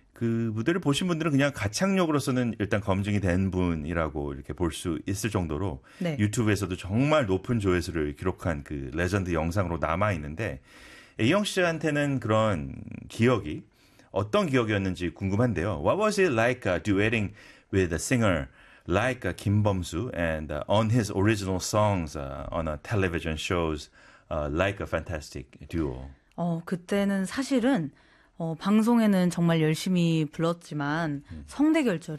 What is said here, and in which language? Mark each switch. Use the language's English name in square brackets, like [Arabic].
[Korean] 그 무대를 보신 분들은 그냥 가창력으로서는 일단 검증이 된 분이라고 이렇게 볼 수 있을 정도로 네. 유튜브에서도 정말 높은 조회수를 기록한 그 레전드 영상으로 남아있는데 A형 씨한테는 그런 기억이 어떤 기억이었는지 궁금한데요. [English] What was it like duetting with a singer like 김범수 and on his original songs on a television shows like a fantastic duo? [Korean] 그때는 사실은 방송에는 정말 열심히 불렀지만 성대결절이